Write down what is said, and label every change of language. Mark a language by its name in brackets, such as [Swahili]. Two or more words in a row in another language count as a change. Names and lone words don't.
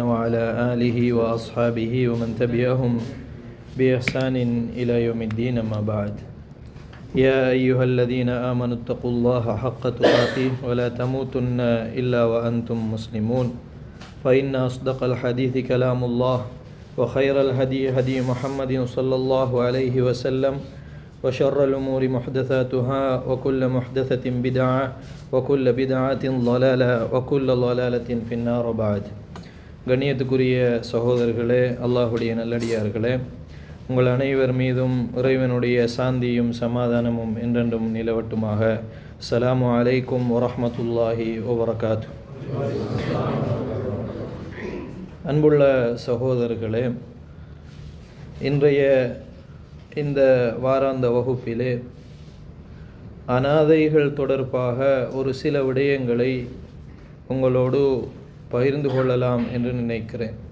[Arabic] وعلى آله وأصحابه ومن تبعهم بإحسان إلى يوم الدين أما بعد يا أيها الذين آمنوا اتقوا الله حق تقاته ولا تموتن إلا وأنتم مسلمون فإن أصدق الحديث كلام الله وخير الهدي هدي محمد صلى الله عليه وسلم وشر الأمور محدثاتها وكل محدثة بدعة وكل بدعة ضلالة وكل ضلالة في النار بعد. [Tamil] கண்ணியத்துக்குரிய சகோதரர்களே, அல்லாஹுடைய நல்லடியார்களே, உங்கள் அனைவர் மீதும் இறைவனுடைய சாந்தியும் சமாதானமும் என்றென்றும் நிலவட்டுமாக. [Arabic] السلام عليكم ورحمة الله وبركاته. [Tamil] அன்புள்ள சகோதரர்களே, இன்றைய இந்த வாராந்த வகுப்பிலே அனாதைகள் தொடர்பாக ஒரு சில விடயங்களை உங்களோடு பகிர்ந்து கொள்ளலாம் என்று நினைக்கிறேன்.